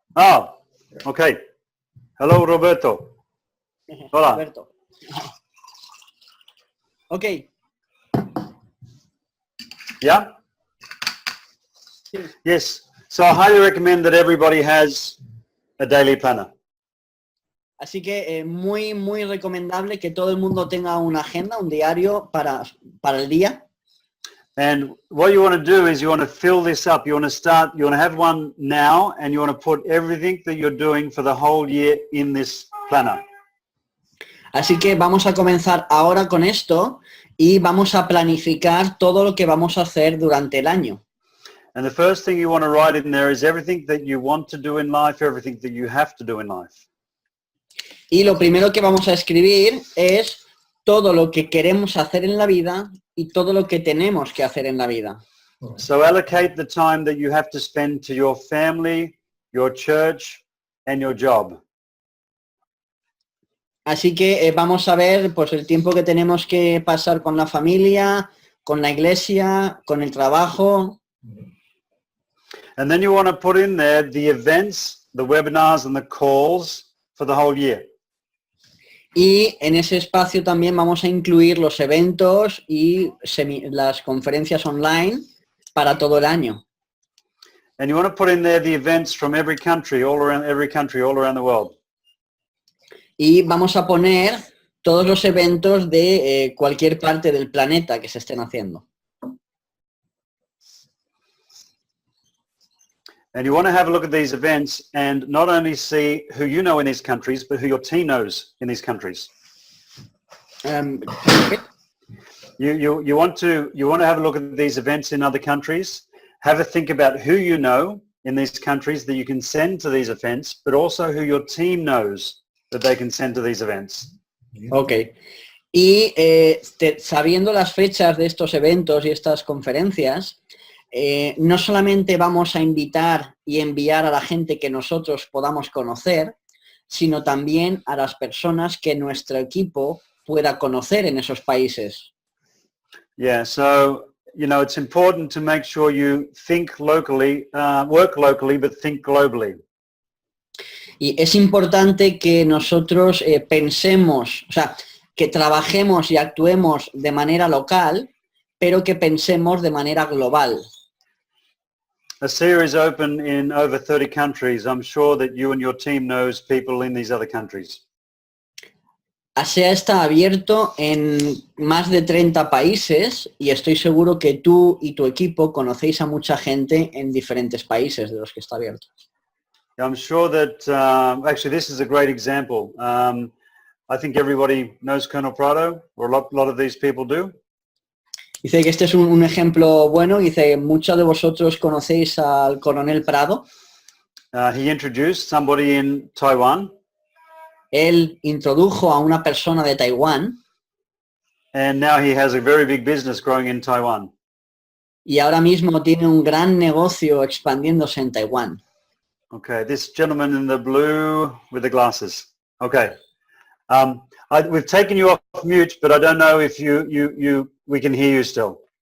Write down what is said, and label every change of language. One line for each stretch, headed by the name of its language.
English: Oh, okay. Hello, Roberto.
Spanish: Hola.
English: Roberto. Okay. Yeah? Yes. So I highly recommend that everybody has a daily planner.
Spanish: Así que muy, muy recomendable que todo el mundo tenga una agenda, un diario para el día.
English: And what you want to do is you want to fill this up. You want to have one now, and you want to put everything that you're doing for the whole year in this planner.
Spanish: Así que vamos a comenzar ahora con esto y vamos a planificar todo lo que vamos a hacer durante el año.
English: And the first thing you want to write in there is everything that you want to do in life, everything that you have to do in life.
Spanish: Y lo primero que vamos a escribir es todo lo que queremos hacer en la vida y todo lo que tenemos que hacer en la vida.
English: So allocate the time that you have to spend to your family, your church, and your job.
Spanish: Así que vamos a ver pues el tiempo que tenemos que pasar con la familia, con la iglesia, con el trabajo.
English: And then you want to put in there the events, the webinars, and the calls for the whole year.
Spanish: Y en ese espacio también vamos a incluir los eventos y las conferencias online para todo el año.
English: And you want to put in there the events from every country, all around the world.
Spanish: Y vamos a poner todos los eventos de cualquier parte del planeta que se estén haciendo.
English: And you want to have a look at these events and not only see who you know in these countries, but who your team knows in these countries. You want to have a look at these events in other countries, have a think about who you know in these countries that you can send to these events, but also who your team knows that they can send to these events. Ok.
Spanish: Y sabiendo las fechas de estos eventos y estas conferencias, no solamente vamos a invitar y enviar a la gente que nosotros podamos conocer, sino también a las personas que nuestro equipo pueda conocer en esos países.
English: Yeah, so, it's important to make sure you think locally, work locally, but think globally.
Spanish: Y es importante que nosotros pensemos, o sea, que trabajemos y actuemos de manera local, pero que pensemos de manera global.
English: ASEA is open in over 30 countries. I'm sure that you and your team knows people in these other countries.
Spanish: ASEA está abierto en más de 30 países y estoy seguro que tú y tu equipo conocéis a mucha gente en diferentes países de los que está abierto.
English: I'm sure that, actually this is a great example. I think everybody knows Colonel Prado, or a lot of these people do.
Spanish: Dice que este es un ejemplo bueno, dice, muchos de vosotros conocéis al coronel Prado.
English: He introduced somebody in Taiwan.
Spanish: Él introdujo a una persona de Taiwán.
English: And now he has a very big business growing in Taiwan.
Spanish: Y ahora mismo tiene un gran negocio expandiéndose en Taiwán.
English: Okay, this gentleman in the blue with the glasses. Okay. We've taken you off mute, but I don't know if we can hear you still.